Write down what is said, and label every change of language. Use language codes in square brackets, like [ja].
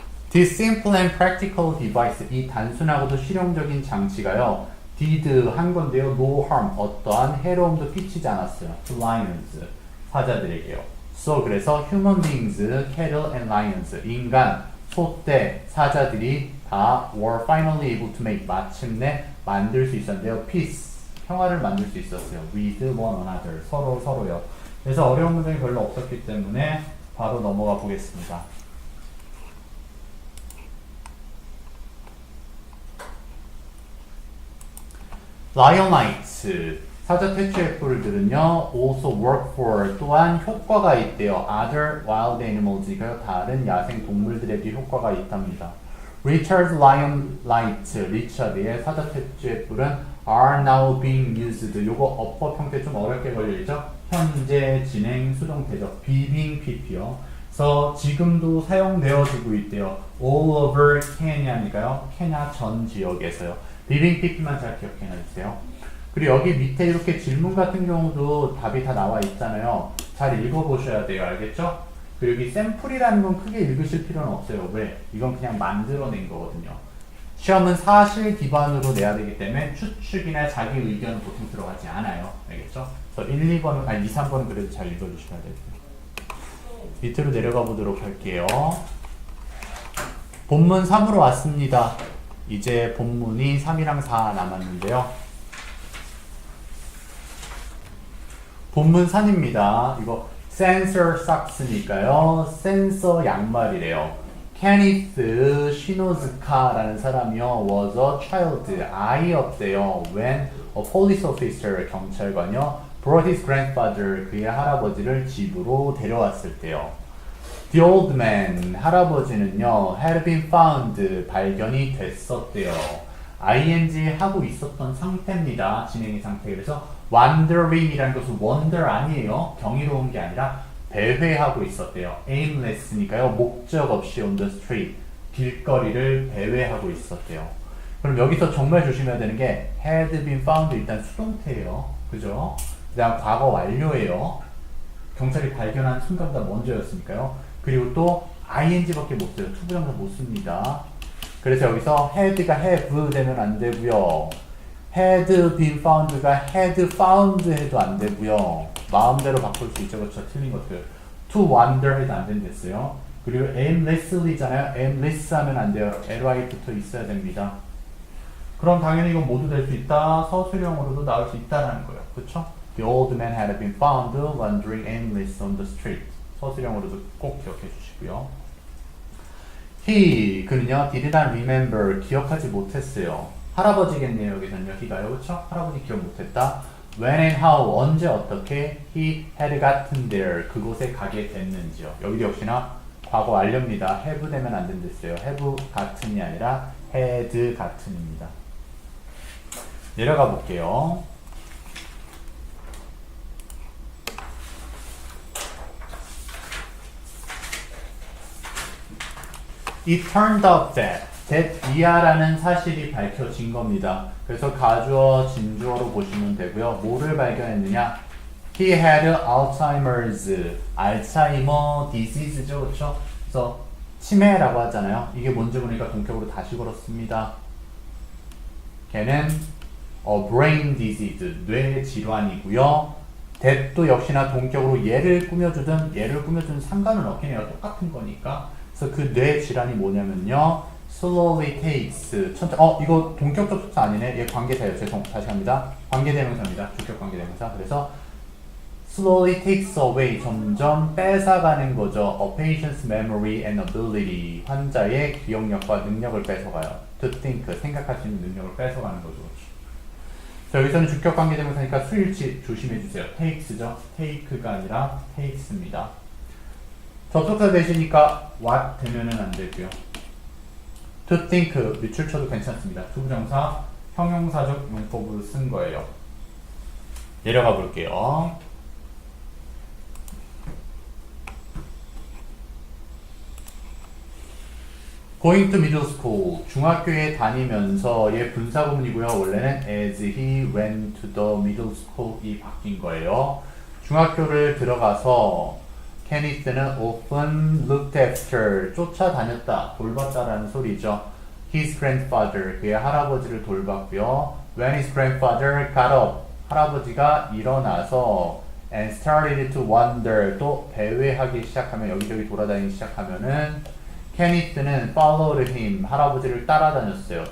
[en] This simple and practical device, [ko] 이 단순하고도 실용적인 장치가요. [en] did [ko] 한 건데요. [en] no harm, [ko] 어떠한 해로움도 끼치지 않았어요. [en] to lions, [ko] 사자들에게요. [en] So, [ko] 그래서 [en] human beings, cattle and lions, [ko] 인간, 소떼, 사자들이 다 [en] were finally able to make, [ko] 마침내 만들 수 있었는데요. [en] peace, [ko] 평화를 만들 수 있었어요. [en] with one another, [ko] 서로요. 그래서 어려운 문장이 별로 없었기 때문에 바로 넘어가 보겠습니다. [en] lion lights, [ko] 사자 퇴치의 뿔들은요, [en] also work for, [ko] 또한 효과가 있대요. [en] other wild animals [ko] 니까요, 다른 야생 동물들에게 효과가 있답니다. [en] Richard Lion Light, [ko] 리처드의 사자 퇴치의 뿔은 [en] are now being used. [ko] 요거 어법 형태 좀 어렵게 걸려있죠? 현재 진행 수동태죠. being pp요. 그래서 지금도 사용되어지고 있대요. [en] all over Kenya [ko] 니까요, 케냐 전 지역에서요. being pp만 잘 기억해놔주세요. 그리고 여기 밑에 이렇게 질문 같은 경우도 답이 다 나와 있잖아요. 잘 읽어보셔야 돼요. 알겠죠? 그리고 여기 샘플이라는 건 크게 읽으실 필요는 없어요. 왜? 이건 그냥 만들어낸 거거든요. 시험은 사실 기반으로 내야 되기 때문에 추측이나 자기 의견은 보통 들어가지 않아요. 알겠죠? 그래서 1, 2번은, 아니 2, 3번은 그래도 잘 읽어주셔야 돼요. 밑으로 내려가 보도록 할게요. 본문 3으로 왔습니다. 이제 본문이 3이랑 4 남았는데요. 본문 3입니다. 이거 sensor socks니까요. 센서 양말이래요. Kenneth Shinozuka라는 사람이요. [en] was a child, [ko] 아이였대요. [en] when a police officer, [ko] 경찰관이요. [en] brought his grandfather, [ko] 그의 할아버지를 집으로 데려왔을 때요. [en] The old man, [ko] 할아버지는요. [en] had been found, [ko] 발견이 됐었대요. ing 하고 있었던 상태입니다. 진행의 상태. 그래서 wandering이라는 것은 wonder 아니에요. 경이로운 게 아니라 배회하고 있었대요. aimless니까요. 목적 없이 [en] on the street, [ko] 길거리를 배회하고 있었대요. 그럼 여기서 정말 조심해야 되는 게 [en] had been found [ko] 일단 수동태예요. 그죠? 그 다음 과거 완료예요. 경찰이 발견한 순간보다 먼저였으니까요. 그리고 또 ing밖에 못 써요. 투부정사 못 씁니다. 그래서 여기서 had가 have 되면 안 되고요. had been found가 had found 해도 안 되고요. 마음대로 바꿀 수 있죠. 그렇죠. 틀린 것들. [en] to wander [ko] 해도 안 된댔어요. 그리고 aimlessly잖아요. aimless 하면 안 돼요. ly 붙어 있어야 됩니다. 그럼 당연히 이건 모두 될 수 있다. 서술형으로도 나올 수 있다라는 거예요. 그쵸? [en] The old man had been found wandering aimless on the street. [ko] 서술형으로도 꼭 기억해 주시고요. 그는요, [en] did not remember, [ko] 기억하지 못했어요. 할아버지겠네요, 여기서는요, he가요, 그쵸? 할아버지 기억 못했다. [en] When and how, [ko] 언제 어떻게 [en] he had gotten there, [ko] 그곳에 가게 됐는지요. 여기도 역시나 과거 완료입니다. have 되면 안 된댔어요. have 같은이 아니라 had 같은입니다. 내려가 볼게요. [en] It turned out that [ko] 이하라는 사실이 밝혀진 겁니다. 그래서 가주어, 진주어로 보시면 되고요. 뭐를 발견했느냐? [en] He had Alzheimer's, 알츠하이머 disease죠, [ko] 그렇죠? 그래서 치매라고 하잖아요. 이게 뭔지 보니까 동격으로 다시 걸었습니다. 걔는 [en] brain disease, [ko] 뇌 질환이고요. that도 역시나 동격으로 얘를 꾸며주든 상관은 없긴 해요. 똑같은 거니까. 그래서 그 뇌 질환이 뭐냐면요. [en] slowly takes, [ko] 이거 동격 접속사 아니네. 얘 관계사예요. 다시 합니다. 관계대명사입니다. 주격 관계대명사. 그래서 [en] slowly takes away, [ko] 점점 뺏어가는 거죠. [en] A patient's memory and ability, [ko] 환자의 기억력과 능력을 뺏어가요. [en] To think, [ko] 생각할 수 있는 능력을 뺏어가는 거죠. 자, 여기서는 주격 관계대명사니까 수일치 조심해주세요. takes죠. take가 아니라 takes입니다. 접속사 되시니까 what 되면은 안 되고요. [en] To think, [ko] 밑줄 쳐도 괜찮습니다. 투부정사, 형용사적 용법으로 쓴 거예요. 내려가 볼게요. [en] Going to middle school, [ko] 중학교에 다니면서의 분사구문이고요. 원래는 [en] as he went to the middle school [ko] 이 바뀐 거예요. 중학교를 들어가서 케니스는 [en] often looked after, [ko] 쫓아다녔다, 돌봤다라는 소리죠. [en] His grandfather, [ko] 그의 할아버지를 돌봤고요. [en] When his grandfather got up, [ko] 할아버지가 일어나서 [en] and started to wander, [ko] 또 배회하기 시작하면, 여기저기 돌아다니기 시작하면은 케니스는 [en] followed him, [ko] 할아버지를 따라다녔어요.